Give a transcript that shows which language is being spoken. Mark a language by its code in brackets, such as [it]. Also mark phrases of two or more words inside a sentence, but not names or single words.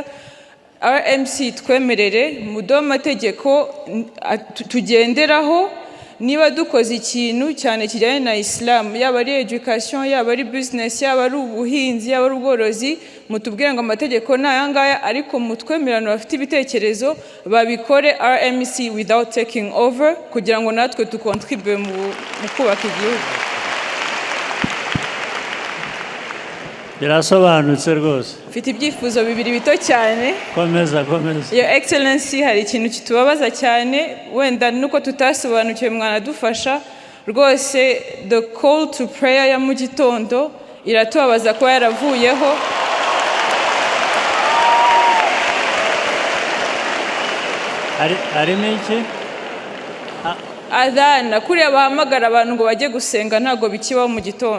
[rw] RMC twemerere mudo amategeko tugenderaho, niba dukoze ikintu cyane kijyanye na Islam, yaba ari education, yaba ari business, yaba ari ubuhinzi, yaba ari ubworozi, mutubwire ngo amategeko ni aya ngaya, ariko mutwemerano bafite ibitekerezo babikore RMC [en] without taking over, [rw] kugira ngo natwe tukontribue mu kubaka igihugu. Birasobanutse rwose. Mfite ibyifuzo bibiri bito cyane. Komeza. [en] Your Excellency, [rw] hari ikintu kitubabaza cyane, wenda nuko tutasobanukiwe mwanadufasha rwose. [en] The call to prayer [rw] ya mu gitondo iratubabaza kuba yaravuyeho. Ari iki? Adana kuriya bahamagara abantu ngo bajye gusenga ntago bikibaho mu gitondo.